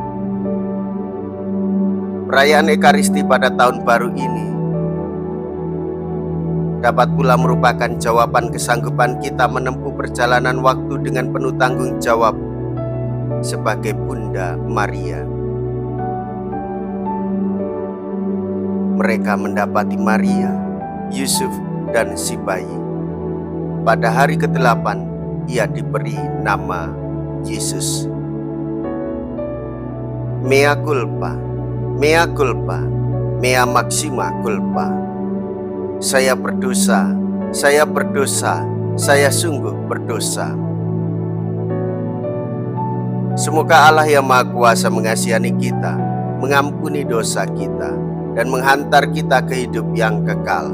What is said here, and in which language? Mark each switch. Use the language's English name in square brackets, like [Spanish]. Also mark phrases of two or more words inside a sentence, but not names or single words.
[Indonesian] Perayaan Ekaristi pada tahun baru ini dapat pula merupakan jawaban kesanggupan kita menempuh perjalanan waktu dengan penuh tanggung jawab sebagai Bunda Maria. Mereka mendapati Maria, Yusuf, dan si bayi. Pada hari ke-8, ia diberi nama Yesus. [Latin] Mea culpa, mea culpa, mea maxima culpa. [Indonesian] Saya berdosa, saya berdosa, saya sungguh berdosa. Semoga Allah yang Maha Kuasa mengasihani kita, mengampuni dosa kita, dan menghantar kita ke hidup yang kekal.